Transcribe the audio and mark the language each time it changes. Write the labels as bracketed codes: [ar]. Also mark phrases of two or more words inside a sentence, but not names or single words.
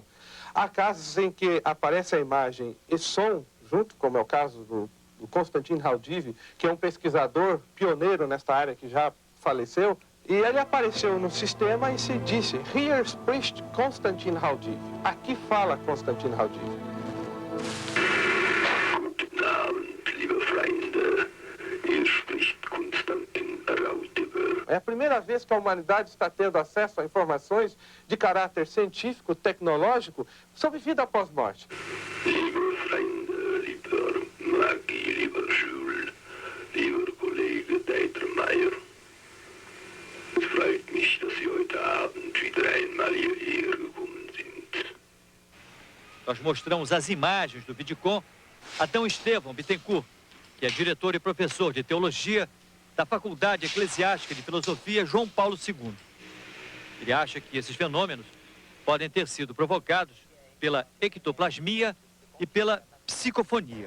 [pt] Há casos em que aparece a imagem e som junto, como é o caso do Konstantin Haudive, que é um pesquisador pioneiro nesta área que já faleceu, e ele apareceu no sistema e se disse: [de] Hier spricht Konstantin Haudive. [pt] Aqui fala Konstantin Haudive. [de] Guten Abend, liebe Freunde. Hier spricht Konstantin Haudive. [pt] É a primeira vez que a humanidade está tendo acesso a informações de caráter científico, tecnológico, sobre vida após morte. [de] Liebe Freunde, lieber Maggie, lieber Jules, lieber Kollege Deitermeier. Es freut mich, dass Sie heute Abend wieder einmal hierher gekommen sind. [pt] Nós mostramos as imagens do vidicom a D. Estevão Bittencourt, que é diretor e professor de teologia da Faculdade Eclesiástica de Filosofia João Paulo II. Ele acha que esses fenômenos podem ter sido provocados pela ectoplasmia e pela psicofonia.